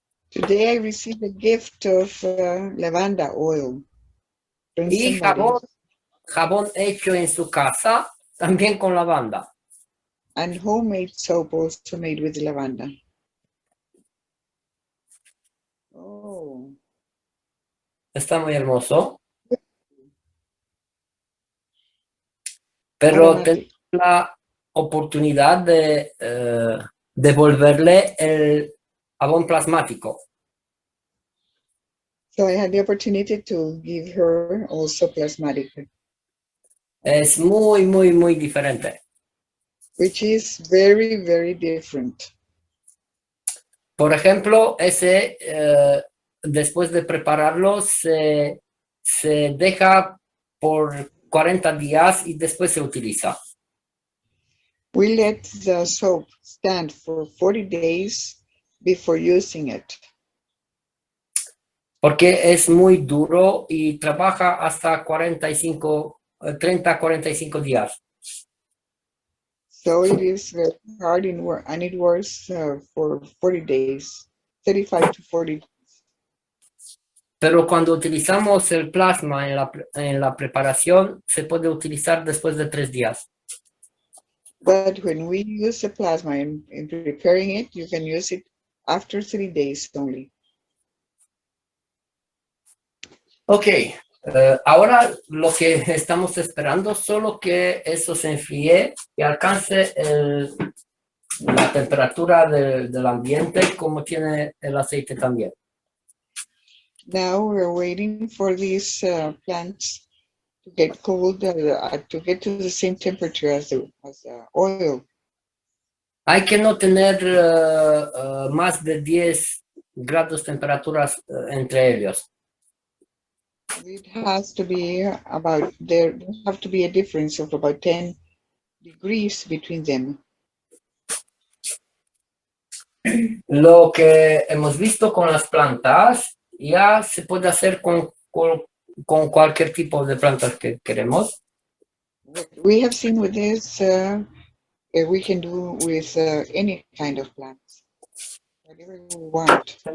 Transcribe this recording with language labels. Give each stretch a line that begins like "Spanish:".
English: Today I received a gift of lavanda oil from
Spanish: Y
English: somebody,
Spanish: jabón hecho en su casa, también con lavanda.
English: and homemade soap also made with lavanda. Oh,
Spanish: Está muy hermoso. Pero tengo
English: aromatic.
Spanish: la oportunidad de devolverle el jabón plasmático.
English: So I had the opportunity to give her also plasmatic,
Spanish: Es muy, muy, muy diferente.
English: which is very, very different.
Spanish: Por ejemplo, ese, después de prepararlo, se deja por 40 días y después se utiliza.
English: We let the soap stand for 40 days before using it.
Spanish: Porque es muy duro y trabaja hasta 30 a 45 días.
English: So it is very hard in work, and it works for 40 days, 35 to 40.
Spanish: Pero cuando utilizamos el plasma en la preparación, se puede utilizar después de 3 días.
English: But when we use the plasma in preparing it, you can use it after 3 days only.
Spanish: Ok, ahora lo que estamos esperando es solo que eso se enfríe y alcance la temperatura del ambiente como tiene el aceite también.
English: Now we're waiting for these plants to get cold, to get to the same temperature as the oil.
Spanish: Hay que no tener más de 10 grados temperaturas entre ellos.
English: It has to be about, there have to be a difference of about 10 degrees between them.
Spanish: Lo que hemos visto con las plantas ya se puede hacer con cualquier tipo de plantas que queremos.
English: What we have seen with this, we can do with any kind of plants, whatever we want.